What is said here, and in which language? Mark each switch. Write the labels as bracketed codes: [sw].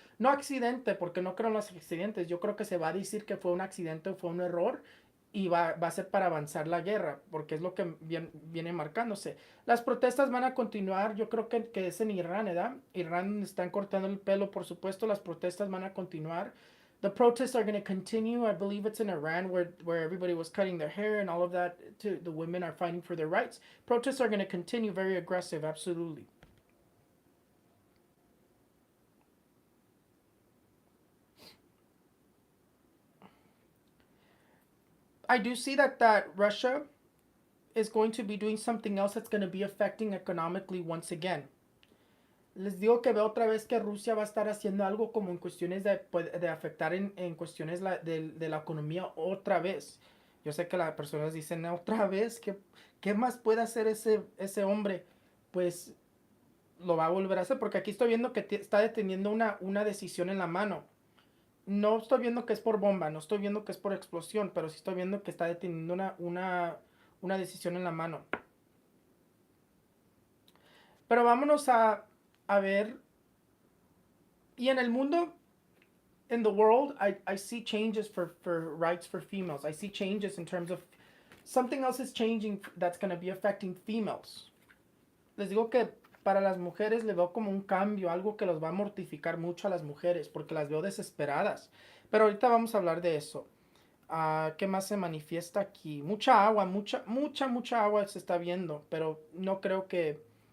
[es] No accidente, porque no creo en los accidentes. Yo creo que se va a decir que fue un accidente o fue un error, y va a ser para avanzar la guerra, porque es lo que viene marcándose. Las protestas van a continuar, yo creo que es en Irán, ¿verdad? Irán están cortando el pelo, por supuesto, las protestas van a continuar. [en] The protests are going to continue. I believe it's in Iran where everybody was cutting their hair and all of that. The women are fighting for their rights. Protests are going to continue very aggressive, absolutely. I do see that Russia is going to be doing something else that's going to be affecting economically once again. [es] Les digo que veo otra vez que Rusia va a estar haciendo algo como en cuestiones de afectar en cuestiones de la economía otra vez. Yo sé que las personas dicen otra vez, ¿qué más puede hacer ese hombre? Pues lo va a volver a hacer, porque aquí estoy viendo que está deteniendo una decisión en la mano. No estoy viendo que es por bomba, no estoy viendo que es por explosión, pero sí estoy viendo que está deteniendo una decisión en la mano. Pero vámonos a ver. Y en el mundo, [en] in the world, I see changes for rights for females. I see changes in terms of something else is changing that's going to be affecting females. [es] Les digo que para las mujeres le veo como un cambio, algo que los va a mortificar mucho a las mujeres, porque las veo desesperadas. Pero ahorita vamos a hablar de eso. ¿Qué más se manifiesta aquí? Mucha agua, mucha agua se está viendo, pero no creo que...